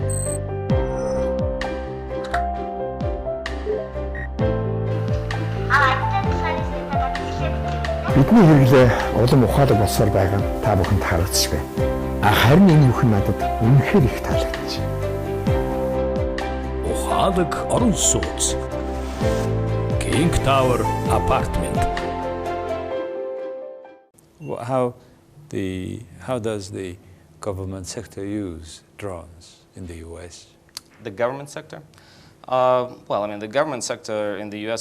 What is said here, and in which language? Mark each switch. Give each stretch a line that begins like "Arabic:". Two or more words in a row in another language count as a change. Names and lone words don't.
Mongolian: Бидний хэрэглээ улам ухаалаг болсоор байгаа нь та бүхэнд харагдчих байна. Харин энэ бүхэн надад үнэхээр их таалагдчих. Ухаалаг орон сууц. King Tower Apartment.
English: How does the government sector use drones in the U.S.? The government sector? Well, I mean, the government sector in the U.S.